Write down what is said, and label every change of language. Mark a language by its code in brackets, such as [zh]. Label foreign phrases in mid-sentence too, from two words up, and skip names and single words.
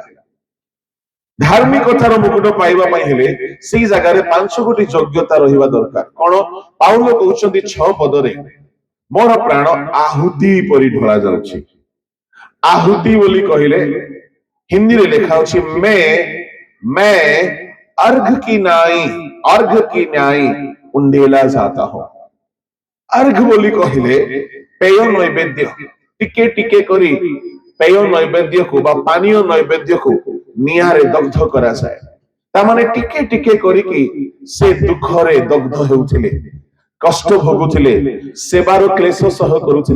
[or] ଧାର୍ମିକତାର ମୁକୁଟ ପାଇବା ପାଇଁ ହେଲେ ସେଇ ଜାଗାରେ 5 ଗୋଟି ଯୋଗ୍ୟତା ରହିବା ଦରକାର। କଣ? ପାଉଲ କହୁଛନ୍ତି 6 ପଦରେ, ମୋର ପ୍ରାଣ ଆହୁତି ପରି ଢଳା ଯାଉଛି। ଆହୁତି ବୋଲି କହିଲେ ହିନ୍ଦୀରେ ଲେଖା ଅଛି [hi] मैं अर्घ की नाई उंडेला जाता हूं। [or] अर्घ ବୋଲି କହିଲେ ପେୟ ନୈବେଦ୍ୟ, ଟିକେ ଟିକେ କରି ପେୟ ନୈବେଦ୍ୟକୁ ବା ପାନୀୟ ନୈବେଦ୍ୟକୁ ନିଆଁରେ ଦଗ୍ଧ କରାଯାଏ। ତାମାନେ ଟିକେ ଟିକେ କରିକି ସେ ଦୁଃଖରେ ଦଗ୍ଧ ହେଉଥିଲେ, କଷ୍ଟ ଭୋଗୁଥିଲେ, ସେବାର କ୍ଲେଶ ସହ କରୁଥିଲେ।